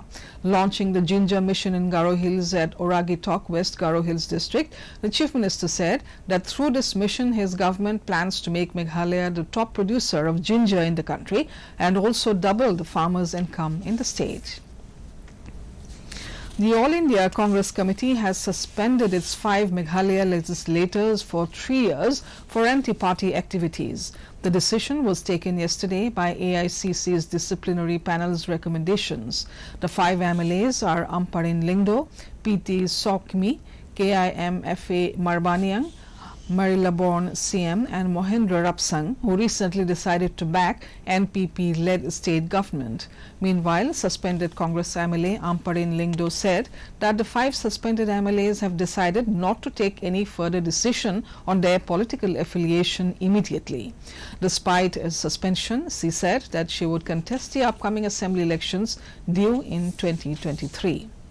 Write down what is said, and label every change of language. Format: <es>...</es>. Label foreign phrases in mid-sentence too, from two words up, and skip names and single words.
<en>Launching the Ginger Mission in Garo Hills at Oragitok, West Garo Hills district, the Chief Minister said that through this mission his government plans to make Meghalaya the top producer of ginger in the country and also double the farmers' income in the state. The All India Congress Committee has suspended its 5 Meghalaya legislators for 3 years for anti-party activities. The decision was taken yesterday by AICC's disciplinary panel's recommendations. The 5 MLAs are Amparin Lingdo, PT Sokmi, KIMFA Marbaniang, Marilaborn CM and Mohendra Rapsang, who recently decided to back NPP-led state government. Meanwhile, suspended Congress MLA Amparin Lingdo said that the 5 suspended MLAs have decided not to take any further decision on their political affiliation immediately. Despite a suspension, she said that she would contest the upcoming assembly elections due in 2023.</en>